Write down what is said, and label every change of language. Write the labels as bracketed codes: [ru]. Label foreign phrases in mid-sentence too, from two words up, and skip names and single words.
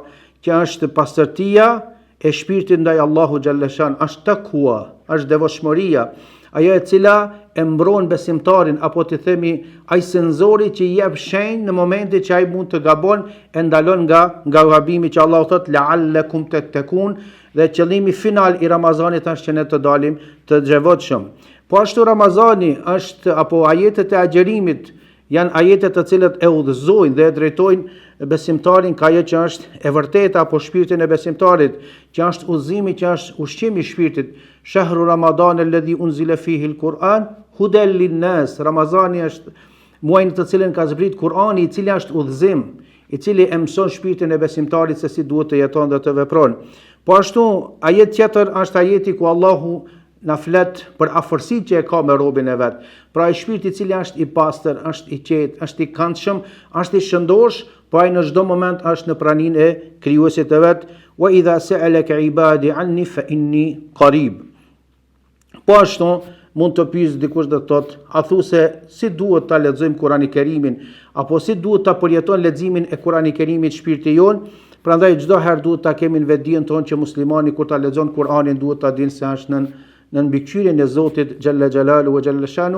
[sq] që është pastërtia e shpirtit ndaj Allahu Gjellëshan, është takua, është devotshmëria, ajo e cila e mbron besimtarin, apo të themi ai senzori që i jep shenjë në momentin që ai mund të gabon, e ndalon nga gabimi, që Allahu thot: [ar] "لعلكم تتقون", [sq] dhe qëllimi final i Ramazanit është që ne të dalim të devotshëm. Po ashtu Ramazani është apo ajetet e agjerimit janë ajetet të cilët e udhëzojnë dhe e drejtojnë besimtarin ka ajo që është e vërteta apo shpirtin e besimtarit, që është udhëzimi, që është ushqimi i shpirtit. [ar] شهر رمضان الذي أنزل فيه القرآن هدى للناس. [sq] Ramazani është muaji në të cilin ka zbrit Kurani, i cili është udhëzim, i cili e mëson shpirtin e besimtarit se si duhet të jeton dhe të vepron. Po ashtu ajet tjetër është ajeti ku Allahu na flet për afërsitë që e ka me robën e vet. Pra ai shpirti i cili është i pastër, është i qetë, është i këndshëm, është i shëndosh, po ai në çdo moment është në praninë e krijuesit të vet. [ar] وإذا سألك عبادي عني فإني قريب. [sq] Po ashtu mund të pyes dikush dhe thotë: "A thu se si duhet ta lexojmë Kur'anin e Kerimin, apo si duhet ta përjetojmë leximin e Kur'anit e Kerimit shpirti jon?" Prandaj çdo herë duhet ta kemi në vetdijen tonë që muslimani kur ta lexon Kur'anin duhet ta dinë se është në mbikëqyrjen e Zotit [ar] جل جلاله وجل شانه.